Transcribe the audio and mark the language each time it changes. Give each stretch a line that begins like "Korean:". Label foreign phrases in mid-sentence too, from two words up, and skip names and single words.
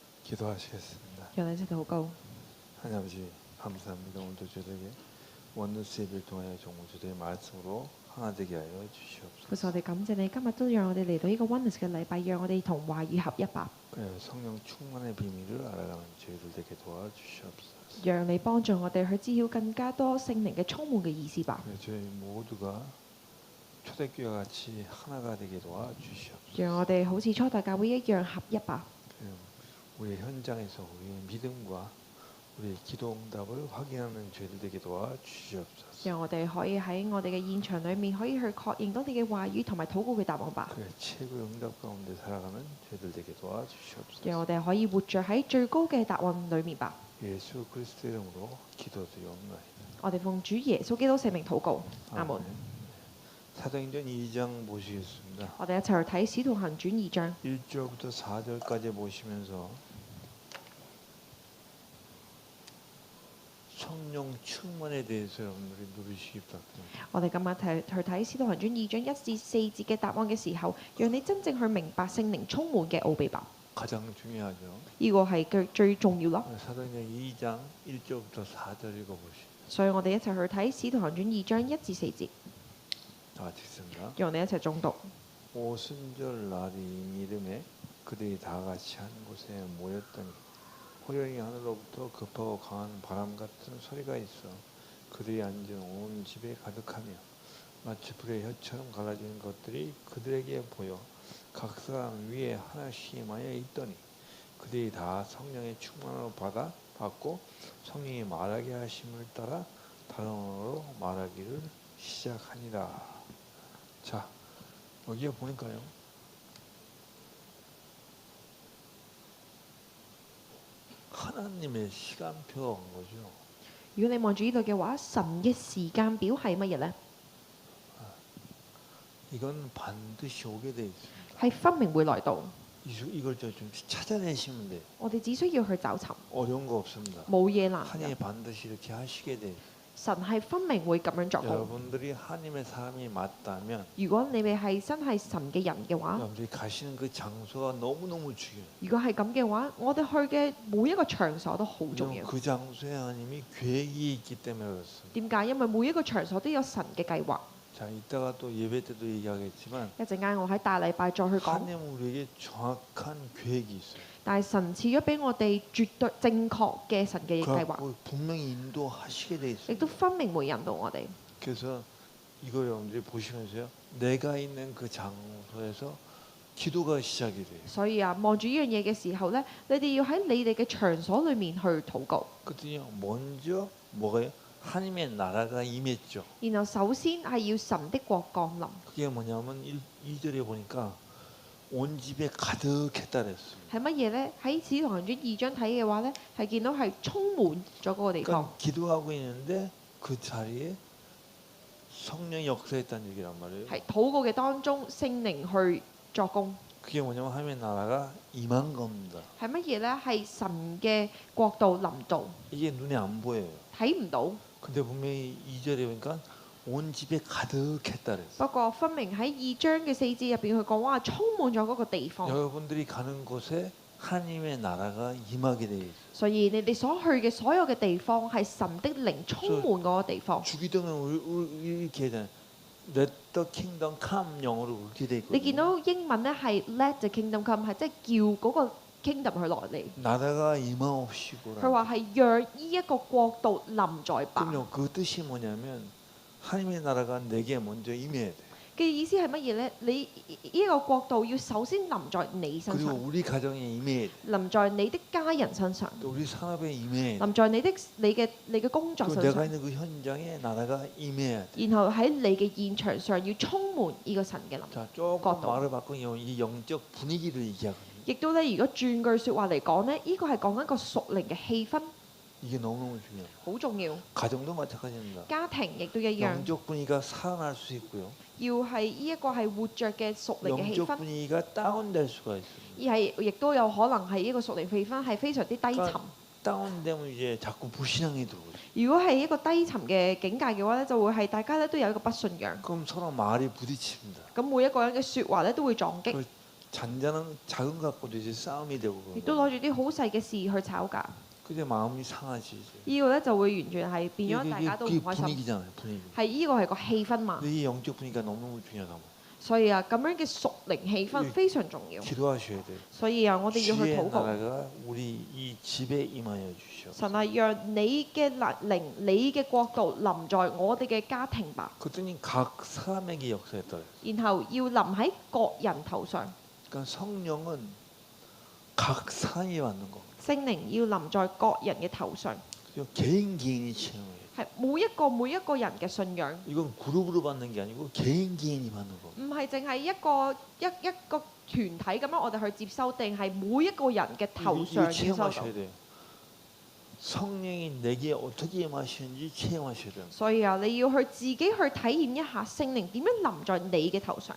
Korean: 기도하시겠습니다.
Cantonese: 讓你一齊禱告。
Korean: 하나님 아버지 감사합니다. 오늘도 저에게 원더스 예배를 통하여 정말 저의 말씀으로 하나 되게 하여
Cantonese: 父神，我
Korean: 주시옵소서.
Cantonese: 哋感謝你，今日都讓我哋嚟到呢個 Oneness 嘅禮拜，讓我哋同話語合一吧，
Korean: 성령 충만의 비밀을 알아가는 저희들 되게 도와주시옵소서.
Cantonese: 讓你幫助我哋去知曉更加多聖靈嘅充滿嘅意思吧，
Korean: 저희 모두가 초대교회와 같이 하나가 되게 도와주시옵소서.
Cantonese: 讓我哋好似初代教會一樣合一吧，
Korean: 우리 현장에서 우리의 믿음과 우리의 기도 응답을 확인하는 저희들 되게 도와주시옵소서.
Cantonese: 讓我哋可以喺我哋嘅現場裏面可以去確認到你嘅話語同埋禱告嘅答案吧，
Korean: 최고의 응답 가운데 살아가는 저희들 되게 도와주시옵소서.
Cantonese: 讓我哋可以活着喺最高嘅答案裏面吧。
Korean: 예수 그리스도 이름으로 기도드리옵나이다.
Cantonese: 我哋奉主耶穌基督聖名禱告，阿門。
Korean: 사도행전 2장 보시겠습니다.
Cantonese: 我哋一齊去睇《使徒行傳》2章
Korean: 1절부터 4절까지 보시면서 성령 충만에 대해서 여러분들이 누리시기 부탁드립니다.
Cantonese: 我哋今日去睇《使徒行傳》2章1至4節嘅答案嘅時候，讓你真正去明白聖靈充滿嘅奧秘吧。
Korean: 가장 중요하죠.
Cantonese: 呢個係最重要咯。
Korean: 사도행전 2장 1절부터 4절 읽어보시죠.
Cantonese: 所以我哋一齊去睇《使徒行傳》2章1至4節，
Korean: 다 같이 읽습니다.
Cantonese: 讓我哋一齊誦讀。
Korean: 오순절 날이 이름에 그들이 다 같이 한 곳에 모였더니 호련히 하늘로부터 급하고 강한 바람 같은 소리가 있어 그들이 앉은 온 집에 가득하며 마치 불의 혀처럼 갈라지는 것들이 그들에게 보여 각 사람 위에 하나씩 임하여 있더니 그들이 다 성령의 충만을 받고 성령이 말하게 하심을 따라 다른 언어로 말하기를 시작하니라. 자, 여기에 보니까요. 하나님의 시간표가 온 거죠.
Cantonese: 如果你望住呢度嘅話，神嘅時間表係乜嘢呢？
Korean: 이건 반드시 오게 돼 있습니다.
Cantonese: 係分明會來到，
Korean: 이걸 좀 찾아내시면 돼요.
Cantonese: 我哋只需要去找尋，
Korean: 어려운 거 없습니다.
Cantonese: 冇嘢難
Korean: 하나님이
Cantonese: 嘅。
Korean: 반드시 이렇게 하시게 돼요.
Cantonese: 神係分明會咁樣作工。
Korean: 여러분들이 하나님의 사람이 맞다면
Cantonese: 如果你哋係真係神嘅人嘅話，
Korean: 여러분들이 가시는 그 장소가 너무너무 중요해요.
Cantonese: 如果係咁嘅話，我哋去嘅每一個場所都好重要。
Korean: 그 장소에 하나님이 계획이 있기 때문에 그렇습니다.
Cantonese: 點解？因為每一個場所都有神嘅計劃。
Korean: 자, 이따가 또 예배 때도 얘기하겠지만
Cantonese: 一陣間我喺大禮拜再去講，
Korean: 하나님 우리에게 정확한 계획이 있어요.
Cantonese: 但係神賜咗俾我哋絕對正確嘅神嘅計劃，
Korean: 그래갖고 분명히 인도하시게 돼
Cantonese: 亦
Korean: 있어요.
Cantonese: 都分明會引導我哋。
Korean: 그래서 이거 여러분들이 보시면서요. 내가 있는 그 장소에서 기도가 시작이 돼요.
Cantonese: 所以啊，望住呢樣嘢嘅時候呢，你哋要喺你哋嘅場所裏面去禱告。
Korean: 그랬더니 먼저 뭐가요? 하나님의 나라가 임했죠.
Cantonese: 然後首先係要神的國降臨，
Korean: 그게 뭐냐면 2절에 보니까 온 집에 가득했다 그랬어요.
Cantonese: 係乜嘢呢？喺《使徒行傳》2章睇嘅話呢，係見到係充滿咗嗰個地方。
Korean: 그러니까 기도하고 있는데 그 자리에 성령이 역사했다는 얘기란 말이에요.
Cantonese: 係禱告嘅當中，聖靈去作工。
Korean: 그게 뭐냐면 하나님의 나라가 임한 겁니다.
Cantonese: 係乜嘢呢？係神嘅國度臨到，
Korean: 이게 눈에 안 보여요.
Cantonese: 睇唔到。
Korean: 근데 분명히 2절에 보니까 온 집에 가득했다 그랬어요.
Cantonese: 不過分明喺2章嘅4節入邊，佢講話充滿咗嗰個地方。
Korean: 여러분들이 가는 곳에 하나님의 나라가 임하게 돼 있어요.
Cantonese: 所以你哋所去嘅所有嘅地方係神的靈充滿嗰個地方。
Korean: 주기 때문에 우리 이렇게 되잖아요.
English: Let the kingdom come
Korean: 영어로 그렇게 돼
Cantonese: 你見
Korean: 있거든요.
Cantonese: 到英文咧係
English: Let the kingdom come，
Cantonese: 係即係叫嗰個 kingdom 去落嚟。
Korean: 나라가 임하옵시고라.
Cantonese: 佢話係讓呢一個國度臨在吧。
Korean: 그럼요. 그 뜻이 뭐냐면 하나님의 나라가 내게 먼저 임해야 돼.
Cantonese: 嘅意思係乜嘢咧？你呢個國度要首先臨在你身
Korean: 그리고
Cantonese: 上，
Korean: 우리 가정에 임해야 돼.
Cantonese: 臨在你的家人身上，
Korean: 또 우리 산업에 임해야 돼.
Cantonese: 臨在你嘅工作
Korean: 또
Cantonese: 身
Korean: 내가
Cantonese: 上，
Korean: 있는 그 현장에 나라가 임해야 돼.
Cantonese: 然後喺你嘅現場上要充滿呢個神嘅臨。
Korean: 자, 조금 것도. 말을 바꾸면 이 영적 분위기를 얘기하거든요.
Cantonese: 亦都咧，如果轉句説話嚟講咧，呢個係講緊個屬靈嘅氣氛，
Korean: 이게 너무너무 중요해요.
Cantonese: 好重要。
Korean: 가정도 마찬가지입니다.
Cantonese: 家庭亦都一樣，
Korean: 영적 분위기가 살아날 수 있고요.
Cantonese: 要係呢一個係活着嘅屬靈嘅氣
Korean: 영적
Cantonese: 氛，
Korean: 분위기가 다운될 수가 있습니다.
Cantonese: 而係亦都有可能係呢個屬靈氣氛係非常之低沉。
Korean: 다운되면 이제 자꾸 불신앙이 들어오죠.
Cantonese: 如果係一個低沉嘅境界嘅話咧，就會係大家咧都有一個不信仰，
Korean: 그럼 서로 말이 부딪힙니다.
Cantonese: 咁每一個人嘅説話咧都會撞擊，
Korean: 잔잔한 작은 것 갖고도 이제 싸움이 되고
Cantonese: 亦都
Korean: 그런
Cantonese: 攞住啲好細嘅事去吵架，
Korean: 그게 마음이 상하지 이제.
Cantonese: 呢個咧就會完全係變
Korean: 이게,
Cantonese: 咗大家都唔
Korean: 그게
Cantonese: 開心。
Korean: 분위기잖아요, 분위기.
Cantonese: 係呢個係個氣氛嘛，
Korean: 근데 이 영적 분위기가 너무너무 중요하다.
Cantonese: 所以啊咁樣嘅屬靈氣氛非常重要。
Korean: 기도하셔야 돼요.
Cantonese: 所以啊，我哋要去
Korean: 주의
Cantonese: 禱告，
Korean: 나라가 우리 이 집에 임하여 주시옵소서.
Cantonese: 神啊，讓你嘅靈、你嘅國度臨在我哋嘅家庭吧，
Korean: 그랬더니 각 사람에게 역사했더래요.
Cantonese: 然後要臨喺各人頭上。
Korean: 그러니까 성령은 각 사람이 받는 거.
Cantonese: 聖靈要臨在各人嘅頭上，
Korean: 그죠? 개인이 체험해요.
Cantonese: 係每一個人嘅信仰，
Korean: 이건 그룹으로 받는 게 아니고 개인이 받는 거.
Cantonese: 唔係淨係一個團體咁樣我哋去接收，定係每一個人嘅頭上
Korean: 이거
Cantonese: 要收到。
Korean: 체험하셔야 돼요. 성령이 내게 어떻게 임하시는지 체험하셔야 돼요.
Cantonese: 所以啊，你要去自己去體驗一下聖靈點樣臨在你嘅頭上。